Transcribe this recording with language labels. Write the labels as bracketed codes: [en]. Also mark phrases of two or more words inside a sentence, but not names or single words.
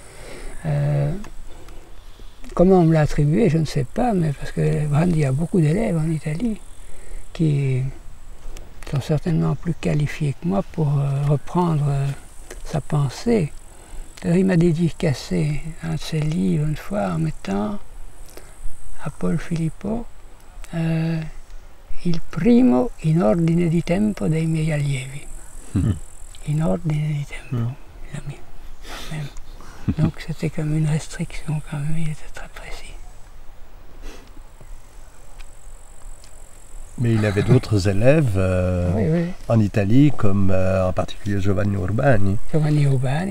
[fr] Comment on me l'a attribué, je ne sais pas, mais parce que Brandi a beaucoup d'élèves en Italie qui sont certainement plus qualifiés que moi pour reprendre sa pensée. Il m'a dédicacé un de ses livres une fois en mettant à Paul Filippo [it] Il primo in ordine di tempo dei miei allievi. In ordine di tempo. [fr] Il a mis quand même. Donc c'était comme une restriction quand même, il était très précis. Mais il avait d'autres élèves en Italie, comme en particulier Giovanni Urbani. Giovanni Urbani,